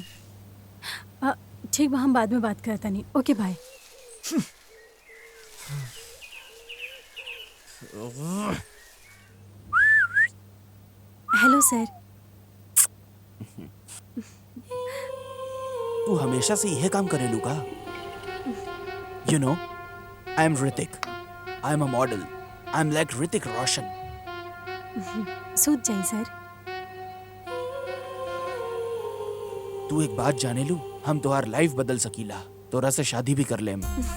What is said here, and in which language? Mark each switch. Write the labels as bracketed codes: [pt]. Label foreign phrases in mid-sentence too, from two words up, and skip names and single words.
[bho] ठीक बा, हम बाद में बात करता नहीं। [en] Okay bye. Hello sir. [bho] तू हमेशा से यह काम करेलू का? [en] You know, I am ऋतिक, I am a model, I am like ऋतिक रोशन। [bho] सूझ जाई सर। तू एक बात जाने लू, हम तोहार लाइफ बदल सकीला, तोरा से शादी भी कर लेम।